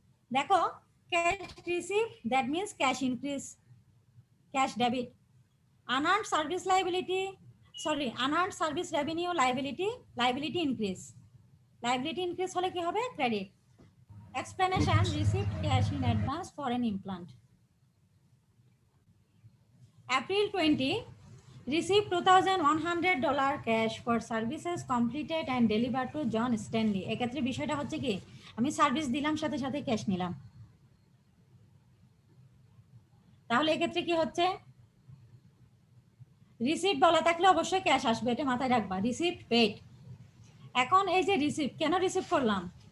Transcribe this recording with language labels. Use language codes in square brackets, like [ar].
[en] দেখো cash receive that means cash increase, cash debit. Unearned service liability unearned service revenue liability increase. Liability increase [bn] হলে কি হবে? [en] Credit. Explanation received cash in advance for an implant. April 20 received $2,100 cash for services completed and delivered to John Stanley. [bn] এক্ষেত্রে বিষয়টা হচ্ছে কি, আমি service দিলাম সাথে সাথে ক্যাশ নিলাম, তাহলে এক্ষেত্রে কি হচ্ছে? রিসিপ্ট বলা থাকলে অবশ্যই ক্যাশ আসবে, এটা মাথায় রাখবা। Receipt paid. এখন এই যে রিসিপ্ট, কেন রিসিভ করলাম?